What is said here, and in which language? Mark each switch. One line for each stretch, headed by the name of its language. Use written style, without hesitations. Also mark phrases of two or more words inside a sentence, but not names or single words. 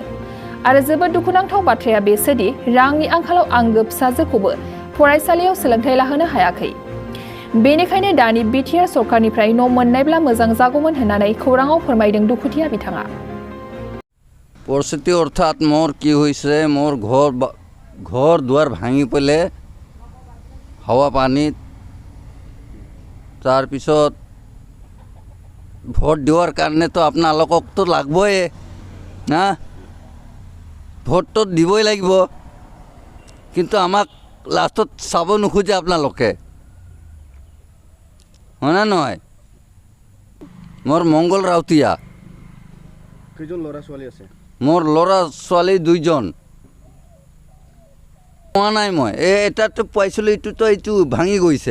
Bodo: आरो जोबोद दुखुनांथाव बाथ्राया बेसोदि रांनि आंखालाव आंगो फिसाजोखौबो फरायसालियाव सोलोंथाइ लाहोनो हायाखै। बेनिखायनो दानि बिटिआर सरकारनिफ्राय न' मोननायब्ला मोजां जागौमोन होननानै खौराङाव फोरमायदों दुखुथिया बिथाङा।
Assamese: পৰিস্থিতি অৰ্থাৎ মোৰ কি হৈছে মোৰ ঘৰ দুৱাৰ ভাঙি পেলে হাৱা পানী তাৰ পিছত ভোট দিবৰ কাৰণে তো আপোনালোকক তো লাগিবই না ভোট তো দিবই লাগিব কিন্তু আমাক লাষ্টত চাব নোখোজে আপোনালোকে হয়নে নহয় মোৰ মংগল ৰাউতিয়া কেইজন ল'ৰা ছোৱালী আছে মোৰ ল'ৰা ছোৱালী 2 জন পোৱা নাই মই এটাতো পাইছিলোঁ এইটো ভাঙি গৈছে